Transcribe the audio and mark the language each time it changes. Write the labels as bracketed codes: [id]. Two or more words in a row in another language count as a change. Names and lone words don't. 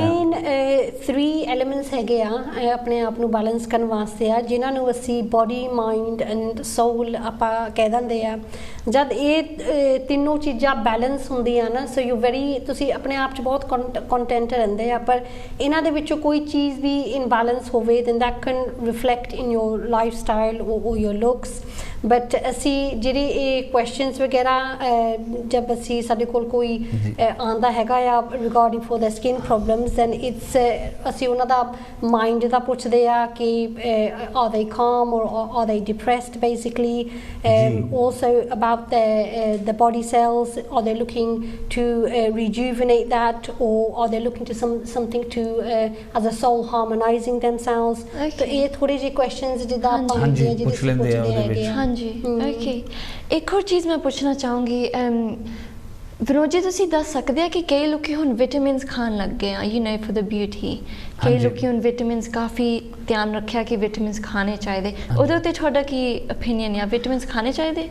[pa] ਸਾਡੇ ਮੇਨ 3 ਐਲੀਮੈਂਟਸ ਹੈਗੇ ਆ ਆਪਣੇ ਆਪ ਨੂੰ ਬੈਲੈਂਸ ਕਰਨ ਵਾਸਤੇ ਆ, ਜਿਨ੍ਹਾਂ ਨੂੰ ਅਸੀਂ [en] body, mind and soul [pa] ਆਪਾਂ ਕਹਿ ਦਿੰਦੇ ਆ। ਜਦ ਇਹ ਤਿੰਨੋਂ ਚੀਜ਼ਾਂ ਬੈਲੈਂਸ ਹੁੰਦੀਆਂ ਨਾ, [en] so you [pa] ਤੁਸੀਂ ਆਪਣੇ ਆਪ 'ਚ ਬਹੁਤ ਕੰਟੈਂਟ ਰਹਿੰਦੇ ਆ। ਪਰ ਇਹਨਾਂ ਦੇ ਵਿੱਚੋਂ ਕੋਈ ਚੀਜ਼ ਵੀ ਇਨਬੈਲੈਂਸ ਹੋਵੇ [en] then that can reflect in your lifestyle or your looks। [pa] ਬਟ ਅਸੀਂ ਜਿਹੜੇ ਇਹ ਕੁਐਸਚਨਸ ਵਗੈਰਾ ਜਦ ਅਸੀਂ ਸਾਡੇ ਕੋਲ ਕੋਈ ਆਉਂਦਾ ਹੈਗਾ ਆ [en] regarding for the skin problems then it's [pa] ਅਸੀਂ ਉਹਨਾਂ ਦਾ ਮਾਈਂਡ ਦਾ ਪੁੱਛਦੇ ਆ ਕਿ [en] are they calm or are they depressed basically, also about the body cells, are they looking to rejuvenate that or are they looking to something to as a soul harmonizing themselves। [pa] ਤਾਂ ਇਹ ਥੋੜੇ ਜਿਹੇ ਕੁਐਸਚਨਸ ਜਿੱਦਾਂ ਆਪਾਂ ਜਿਹੜੇ ਪੁੱਛਦੇ ਹੈਗੇ ਆ। ਹਾਂਜੀ, ਓਕੇ। ਇੱਕ ਹੋਰ ਚੀਜ਼ ਮੈਂ ਪੁੱਛਣਾ ਚਾਹੂੰਗੀ, ਵਿਨੋਦ ਜੀ ਤੁਸੀਂ ਦੱਸ ਸਕਦੇ ਆ ਕਿ ਕਈ ਲੋਕੀ ਹੁਣ ਵਿਟਾਮਿਨਸ ਖਾਣ ਲੱਗ ਗਏ ਆ, [en] you know for the beauty, [pa] ਕਈ ਲੋਕੀ ਹੁਣ ਵਿਟਾਮਿਨਸ ਕਾਫੀ ਧਿਆਨ ਰੱਖਿਆ ਕਿ ਵਿਟਾਮਿਨਸ ਖਾਣੇ ਚਾਹੀਦੇ, ਉਹਦੇ ਉੱਤੇ ਤੁਹਾਡਾ ਕੀ ਓਪੀਨੀਅਨ ਆ, ਵਿਟਾਮਿਨਸ ਖਾਣੇ ਚਾਹੀਦੇ?